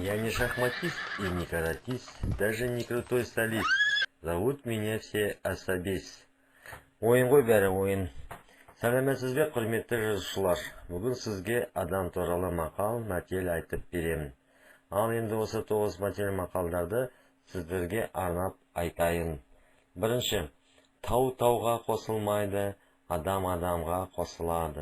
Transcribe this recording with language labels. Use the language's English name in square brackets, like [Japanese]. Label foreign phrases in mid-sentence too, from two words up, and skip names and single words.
[Russian] шахматист и не каратист, даже не крутой солист. Зовут меня все особист. [Kazakh] Ойын ғой бәрі ойын. Сәлеметсіз бе, құрметті жазушылар. Бүгін сізге адам туралы мақал, мәтел айтып беремін. Ал енді осы 9 мәтел мақалдарды сіздерге арнап айтайын. Бірінші, тау тауға қосылмайды, адам адамға қосылады.